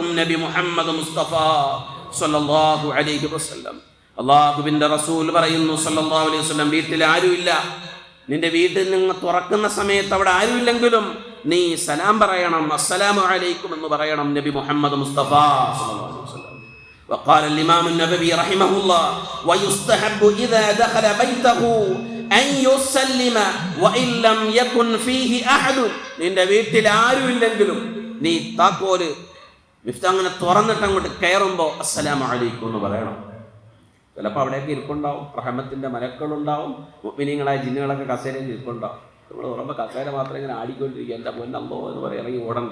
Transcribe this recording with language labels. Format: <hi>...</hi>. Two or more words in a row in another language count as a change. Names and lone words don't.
<ar>نبي محمد مصطفى صلى الله عليه وسلم.</ar> <ml>അല്ലാഹുവിന്റെ റസൂൽ പറയുന്നു</ml> <ar>صلى الله عليه وسلم,</ar> <ml>വീട്ടിൽ ആരുമില്ല, നിന്റെ വീട്ടിൽ നിങ്ങൾ തുറക്കുന്ന സമയത്ത് അവിടെ ആരുമില്ലെങ്കിലും നീ സലാം പറയണം,</ml> <ar>السلام عليكم</ar> <ml>എന്ന് പറയണം.</ml> <ar>نبي محمد مصطفى صلى الله عليه وسلم. وقال الإمام النبوي رحمه الله ويستحب إذا دخل بيته أن يسلم وإن لم يكن فيه أحد.</ar> <ml>നിന്റെ വീട്ടിൽ ആരുമില്ലെങ്കിലും നീ താക്കോല് മിഫ്താങ്ങനെ തുറന്നിട്ട് അങ്ങോട്ട് കയറുമ്പോൾ</ml> <ar>السلام عليكم</ar> <ml>എന്ന് പറയണം. ചിലപ്പോൾ അവിടെയൊക്കെ ഇരിപ്പുണ്ടാവും, റഹ്മത്തിന്റെ മലക്കളുണ്ടാവും, മുഅ്മിനീങ്ങളായ ജിന്നുകളൊക്കെ കസേരയിൽ ഇരിപ്പുണ്ടാവും. നമ്മൾ തുറമ്പോൾ കസേര മാത്രം ഇങ്ങനെ ആടിക്കൊണ്ടിരിക്കുക, എൻ്റെ പൊന്നല്ലോ എന്ന് പറയും, ഇറങ്ങി ഓടണ്ട.</ml>